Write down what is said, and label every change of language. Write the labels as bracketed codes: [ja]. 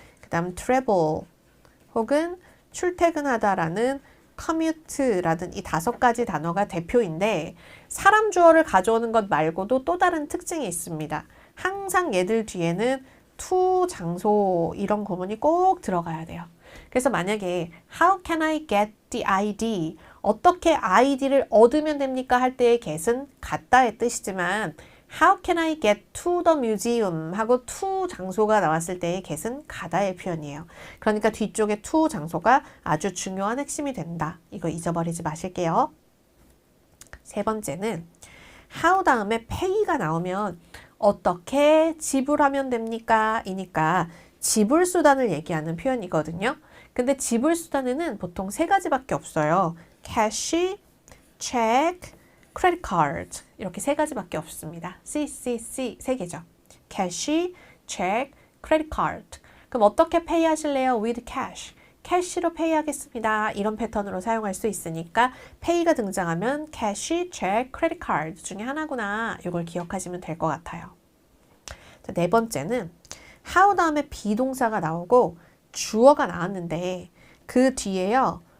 [ko] 그 다음 travel 혹은 출퇴근하다라는 commute라든 이 5가지 단어가 대표인데 사람 주어를 가져오는 것 말고도 또 다른 특징이 있습니다. 항상 얘들 뒤에는 to 장소 이런 구문이 꼭 들어가야 돼요. 그래서 만약에 [en] How can I get the ID? [ko] 어떻게 ID를 얻으면 됩니까? 할 때의 get은 갔다의 뜻이지만 [en] How can I get to the museum? [ko] 하고 to 장소가 나왔을 때의 get은 가다의 표현이에요. 그러니까 뒤쪽에 to 장소가 아주 중요한 핵심이 된다. 이거 잊어버리지 마실게요. 세 번째는 how 다음에 pay가 나오면 어떻게 지불하면 됩니까? 이니까 지불 수단을 얘기하는 표현이거든요. 근데 지불 수단에는 보통 3가지밖에 없어요. [en] cash, check, credit card [ko] 이렇게 3가지밖에 없습니다. [en] CCC [ko] 3개죠. [en] cash, check, credit card. [ko] 그럼 어떻게 pay 하실래요? [en] with cash. [ko] 캐시로 페이 하겠습니다. 이런 패턴으로 사용할 수 있으니까 pay가 등장하면 cash, check, credit card 중에 하나구나. 이걸 기억하시면 될 것 같아요. 자, 네 번째는 how 다음에 비동사가 나오고 주어가 나왔는데 그 뒤에요.